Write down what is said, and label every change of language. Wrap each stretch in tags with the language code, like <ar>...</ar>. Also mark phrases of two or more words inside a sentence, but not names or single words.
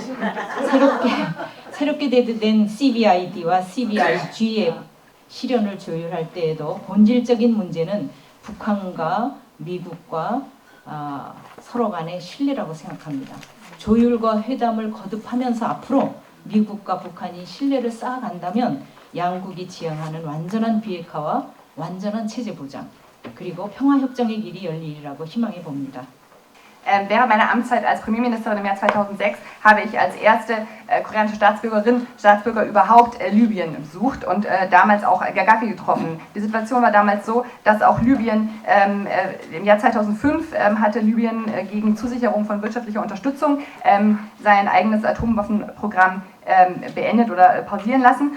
<ko>새롭게 된 CBID와 CBIG의 실현을 조율할 때에도 본질적인 문제는 북한과 미국과 서로 간의 신뢰라고 생각합니다. 조율과 회담을 거듭하면서 앞으로 미국과 북한이 신뢰를 쌓아간다면 양국이 지향하는 완전한 비핵화와 완전한 체제 보장 그리고 평화협정의 길이 열리리라고 희망해 봅니다.</ko> <de>Während meiner Amtszeit als Premierministerin im Jahr 2006 habe ich als erste koreanische Staatsbürger überhaupt Libyen besucht und damals auch Gaddafi getroffen. Die Situation war damals so, dass auch Libyen im Jahr 2005 hatte Libyen gegen Zusicherung von wirtschaftlicher Unterstützung sein eigenes Atomwaffenprogramm beendet oder pausieren lassen.</de>